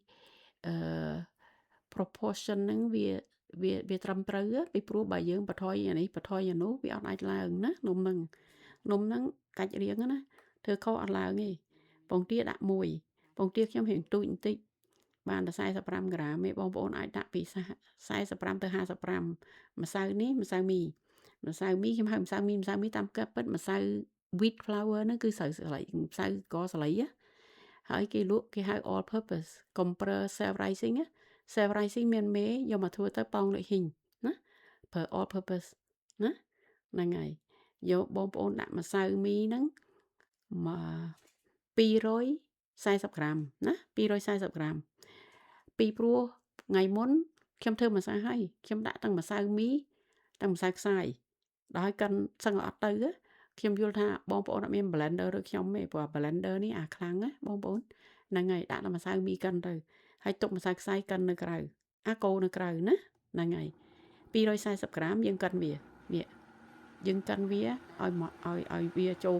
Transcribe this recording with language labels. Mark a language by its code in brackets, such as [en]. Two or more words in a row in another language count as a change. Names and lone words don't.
[km] proportion ហ្នឹងវាត្រឹមត្រូវពីព្រោះបើយើងបន្ថយអានេះបន្ថយអានោះវាអត់អាចឡើងណានំហ្នឹងកាច់រៀងណាធ្វើ ខុសអត់ឡើងទេពងទាដាក់1ពងទាខ្ញុំរៀងទូចបន្តិចបានតែ45ក្រាមទេបងប្អូនអាចដាក់ពី45ទៅ55ម្សៅនេះម្សៅមីខ្ញុំហៅម្សៅមីតាមការពិតម្សៅ [en] wheat flour [km] ហ្នឹងគឺស្រូវស្លៃម្សៅកស្លៃហើយគេលក់គេហៅ [en] all purpose [km] កុំប្រើ [en] self rising self rising [km] មានមេយកមកធ្វើទៅប៉ោងដូចហ៊ីងណាប្រើ [en] all purpose [km] ណាហ្នឹងហើយយកបងប្អូនដាក់ម្សៅមីហ្នឹង 240ក្រាមណា240ក្រាមពីព្រោះថ្ងៃមុនខ្ញុំធ្វើម្សៅហើយខ្ញុំដាក់ទាំងម្សៅមីទាំងម្សៅខ្សាយដល់កិនសឹងអត់ទៅខ្ញុំយល់ថាបងប្អូនអត់មាន blender ដូចខ្ញុំទេព្រោះ blender នេះអាខ្លាំងណាបងប្អូនហ្នឹងហើយដាក់តែម្សៅមីកិនទៅហើយទុកម្សៅខ្សាយកិននៅក្រៅកូរនៅក្រៅណាហ្នឹងហើយ240ក្រាមយើងកិនវានេះយើងកិនវាឲ្យវាចូល